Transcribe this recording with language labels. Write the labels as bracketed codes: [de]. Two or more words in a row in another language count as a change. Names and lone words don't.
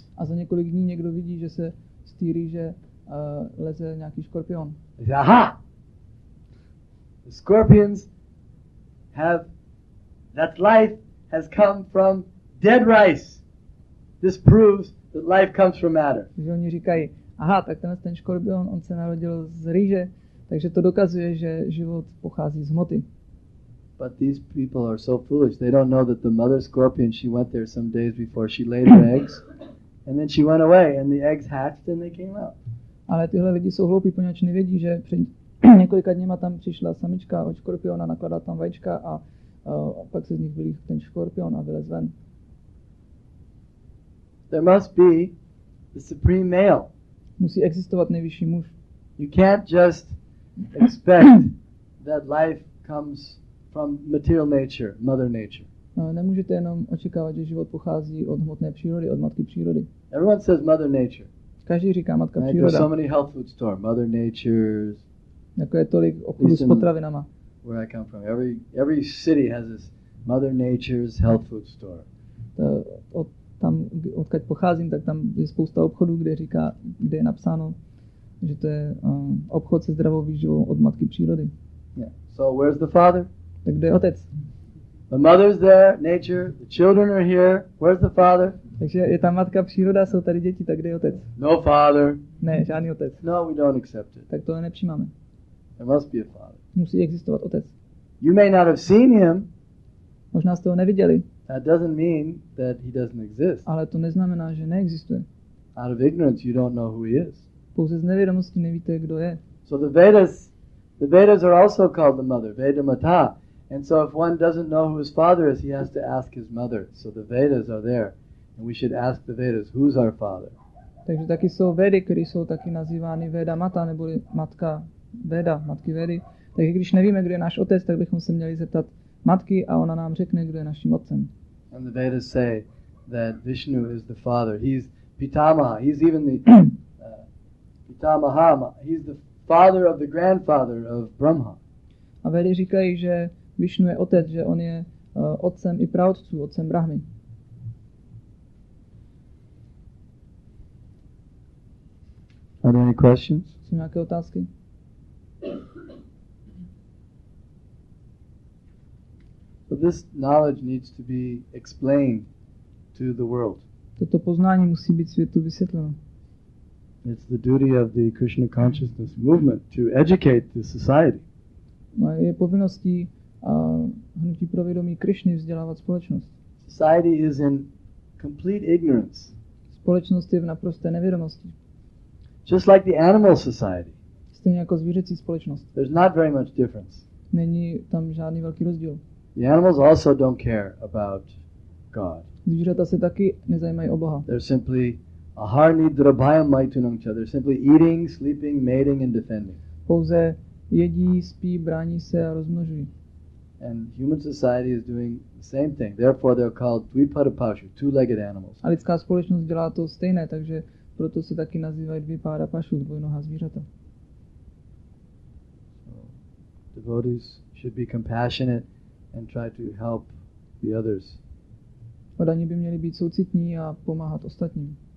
[cs] A za několik dní někdo vidí, že se z té rýže leze nějaký škorpion. [en] They say, aha! The scorpions that life has come from dead rice. This proves that life comes from matter. [cs] Takže oni říkají, aha, tak ten škorpion, on se narodil z rýže, takže to dokazuje, že život pochází z hmoty. [en] But these people are so foolish. They don't know that the mother scorpion, she went there some days before she laid her eggs, and then she went away, and the eggs hatched and they came out. [cs] Ale tyhle lidi jsou hloupí, poněvadž nevědí, že před několika dněma tam přišla samička od škorpiona, nakladala tam vajíčka a pak se z nich vylíhl ten škorpion a vylez ven. [en] There must be the supreme male. [cs] Musí existovat nejvyšší muž. [en] You can't just expect that life comes from material nature, mother nature. [cs] Nemůžete jenom očekávat, že život pochází od hmotné přírody, od matky přírody. [en] Everyone says mother nature. [cs] Každý říká matka [en] Right? [cs] příroda. [en] There's so many health food store, mother natures. [cs] Jako je tolik obchodu s potravinama. [en] Where I come from, every city has this mother nature's health food store. [cs] Odkud pocházím, tak tam je spousta obchodů, kde je napsáno, že to je obchod se zdravou výživou od matky přírody. [en] Yeah. So where's the father? [cs] Tak kde je otec? [en] The mother's there, nature, the children are here. Where's the father? [cs] Takže je tam matka příroda, jsou tady děti, tak kde je otec? [en] No father. [cs] Ne, žádný otec. [en] No, we don't accept it. [cs] Tak to nepřijímáme. [en] There must be a father. [cs] Musí existovat otec. [en] You may not have seen him. [cs] Možná jste ho neviděli. [en] That doesn't mean that he doesn't exist. [cs] Ale to neznamená, že neexistuje. [en] Out of ignorance, you don't know who he is. [cs] Pouze z nevědomosti nevíte, kdo je. [en] So the Vedas are also called the mother, [sa] Veda Mata. [en] And so if one doesn't know who his father is, he has to ask his mother. So the Vedas are there. And we should ask the Vedas, who's our father? [cs] Takže taky jsou Vedy, které jsou taky nazývány [sa] Veda Mata, [cs] neboli matka Veda, matky Vedy. Takže když nevíme, kdo je náš otec, tak bychom se měli zeptat matky a ona nám řekne, kdo je naším otcem. [en] And the Vedas say that Vishnu is the father. He's Pitamaha. He's even the Pitamaha. He's the father of the grandfather of Brahma. [cs] A Vedy říkají, že Vishnu je otec, že on je otcem i praotců, otcem Brahmy. [en] Are there any questions? [cs] Jsou nějaké otázky? [en] So this knowledge needs to be explained to the world. [cs] Toto poznání musí být světu vysvětleno. [en] It's the duty of the Krishna consciousness movement to educate the society. [cs] Je povinností hnutí pro vědomí Krishny vzdělávat společnost. [en] Society is in complete ignorance. [cs] Společnost je v naprosté nevědomosti. [en] Just like the animal society. [cs] Stejně jako zvířecí společnost. [en] There's not very much difference. [cs] Není tam žádný velký rozdíl. [en] The animals also don't care about God. [cs] Zvířata se taky nezajímají o Boha. [en] They're simply [sa] aharni drabhayam maitunamcha. [en] They're simply eating, sleeping, mating and defending. [cs] Pouze jedí, spí, brání se a rozmnožují. [en] And human society is doing the same thing. Therefore they're called dvipadapashu, two-legged animals. [cs] A lidská společnost dělá to stejné, takže proto se taky nazývají dvipadapashu, dvojnohá zvířata. [en] So, devotees should be compassionate and try to help the others. [cs] Oddaní by měli být soucitní a pomáhat ostatním.